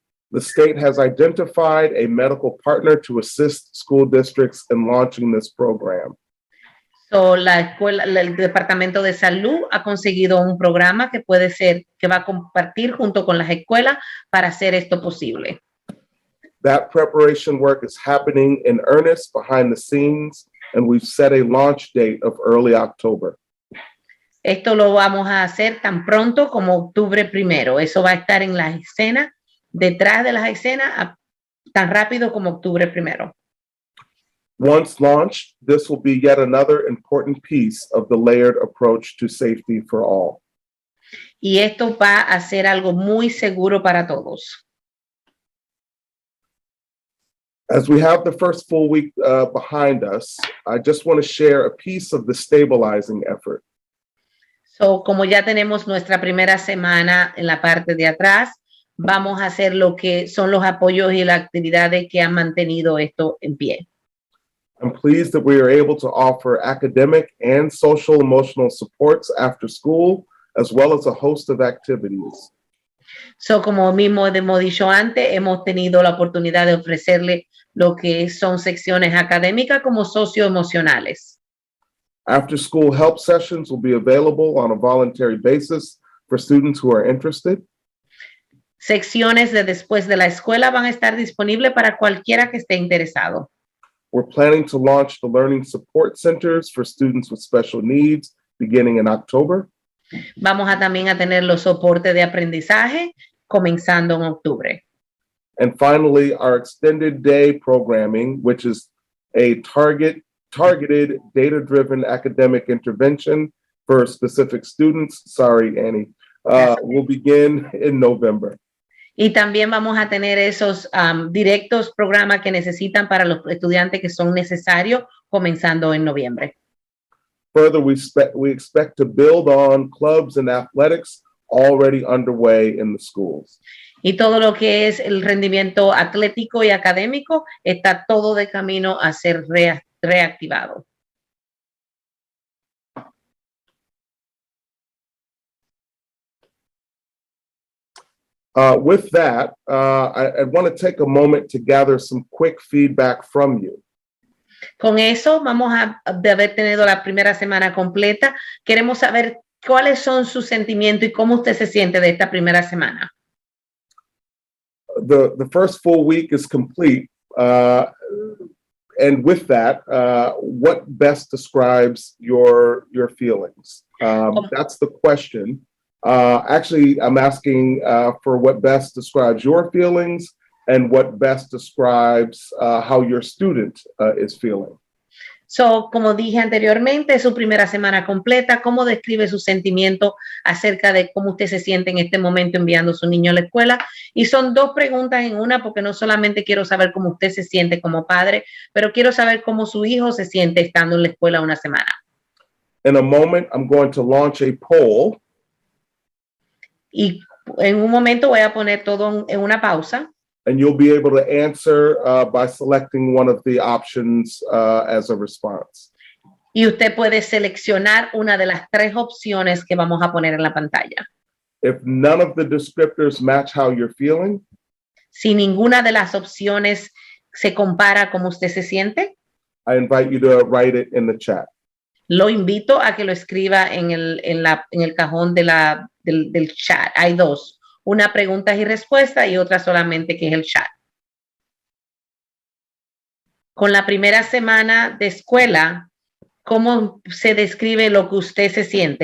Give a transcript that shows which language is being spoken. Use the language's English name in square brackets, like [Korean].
[English] The state has identified a medical partner to assist school districts in launching this program. [Spanish] So, el Departamento de Salud ha conseguido un programa que va a compartir junto con las escuelas para hacer esto posible. [English] That preparation work is happening in earnest behind the scenes, and we've set a launch date of early October. [Spanish] Esto lo vamos a hacer tan pronto como octubre 1. Eso va a estar en las escenas, detrás de las escenas, tan rápido como octubre 1. [English] Once launched, this will be yet another important piece of the layered approach to safety for all. [Spanish] Y esto va a ser algo muy seguro para todos. [English] As we have the first full week behind us, I just want to share a piece of the stabilizing effort. [Spanish] So, como ya tenemos nuestra primera semana en la parte de atrás, vamos a hacer lo que son los apoyos y las actividades que han mantenido esto en pie. [English] I'm pleased that we are able to offer academic and social emotional supports after school, as well as a host of activities. [Spanish] So, como mismo hemos dicho antes, hemos tenido la oportunidad de ofrecerle lo que son secciones académicas como socioemocionales. [English] After school help sessions will be available on a voluntary basis for students who are interested. [Spanish] Secciones de después de la escuela van a estar disponibles para cualquiera que esté interesado. [English] We're planning to launch the Learning Support Centers for students with special needs beginning in October. [Spanish] Vamos a también a tener los soportes de aprendizaje comenzando en octubre. [English] And finally, our extended day programming, which is a targeted, data-driven academic intervention for specific students. Sorry, Annie. Will begin in November. [Spanish] Y también vamos a tener esos directos programas que necesitan para los estudiantes que son necesarios comenzando en noviembre. [English] Further, we expect to build on clubs and athletics already underway in the schools. [Spanish] Y todo lo que es el rendimiento atlético y académico está todo de camino a ser reactivado. [English] With that, I want to take a moment to gather some quick feedback from you. [Spanish] Con eso, de haber tenido la primera semana completa, queremos saber cuáles son sus sentimientos y cómo usted se siente de esta primera semana. [English] The first full week is complete. And with that, what best describes your feelings? That's the question. Actually, I'm asking for what best describes your feelings and what best describes how your student is feeling. [Spanish] So, como dije anteriormente, es su primera semana completa. ¿Cómo describe su sentimiento acerca de cómo usted se siente en este momento enviando a su niño a la escuela? Y son dos preguntas en una, porque no solamente quiero saber cómo usted se siente como padre, pero quiero saber cómo su hijo se siente estando en la escuela una semana. [English] In a moment, I'm going to launch a poll. [Spanish] Y En un momento voy a poner todo en una pausa [English] and you'll be able to answer by selecting one of the options as a response. [Spanish] y usted puede seleccionar una de las 3 opciones que vamos a poner en la pantalla. [English] If none of the descriptors match how you're feeling, [Spanish] Si ninguna de las opciones se compara como usted se siente, [English] I invite you to write it in the chat. [Spanish] lo invito a que lo escriba en el cajón del chat. Hay 2, una preguntas y respuestas y otra solamente que es el chat. Con la primera semana de escuela, ¿cómo se describe lo que usted se siente?